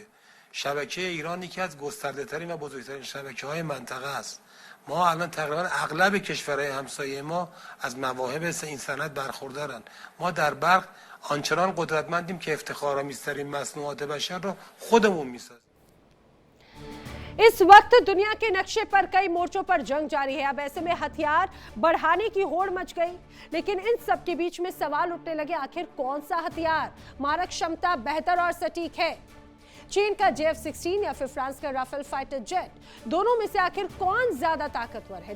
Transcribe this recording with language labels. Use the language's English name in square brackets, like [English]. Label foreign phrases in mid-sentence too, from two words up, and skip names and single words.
[Persian] شبکه ایران یکی از گسترده ترین و بزرگترین شبکه های منطقه است. ما الان تقریبا اغلب کشورهای همسایه ما از مواهب این صنعت برخوردارن. ما در برق آنچنان قدرتمندیم که افتخارآمیزترین مصنوعات بشر رو خودمون میسازیم. [Hindi] इस वक्त दुनिया के नक्शे पर कई मोर्चों पर जंग जारी है। अब ऐसे में हथियार बढ़ाने की होड़ मच गई लेकिन इन सब के बीच में सवाल उठने लगे आखिर कौन सा हथियार मारक क्षमता बेहतर और सटीक है। चीन का JF-16 या फिर फ्रांस का राफेल [English] fighter jet, [Hindi] दोनों में से आखिर कौन ज्यादा ताकतवर है।